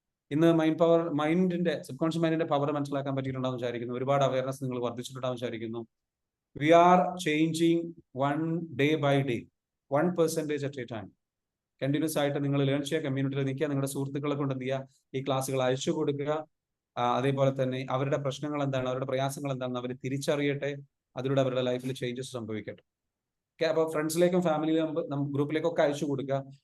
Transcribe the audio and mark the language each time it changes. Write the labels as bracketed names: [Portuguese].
[Malayalam] ഇന്ന് മൈൻഡിന്റെ sub conscious മൈൻഡിന്റെ power മനസ്സിലാക്കാൻ പറ്റിയിട്ടുണ്ടാവും വിചാരിക്കുന്നു. ഒരുപാട് അവയർനെസ് നിങ്ങൾ വർദ്ധിച്ചിട്ടുണ്ടാവും വിചാരിക്കുന്നു. [English] We are changing one day by day, 1% at a time. [Malayalam] Continuous ആയിട്ട് നിങ്ങൾ ലേൺ ചെയ്യുക, കമ്മ്യൂണിറ്റിയിൽ നിൽക്കുക, നിങ്ങളുടെ സുഹൃത്തുക്കളെ കൊണ്ട് എന്ത് ചെയ്യുക, ഈ ക്ലാസ്സുകൾ അയച്ചു കൊടുക്കുക. അതേപോലെ തന്നെ അവരുടെ പ്രശ്നങ്ങൾ എന്താണ്, അവരുടെ പ്രയാസങ്ങൾ എന്താണെന്ന് അവർ തിരിച്ചറിയട്ടെ. അതിലൂടെ അവരുടെ ലൈഫിൽ ചേഞ്ചസ് സംഭവിക്കട്ടെ. ഓക്കെ, അപ്പോൾ ഫ്രണ്ട്സിലേക്കും ഫാമിലിയിലും ഗ്രൂപ്പിലേക്കും ഒക്കെ അയച്ചു കൊടുക്കുക.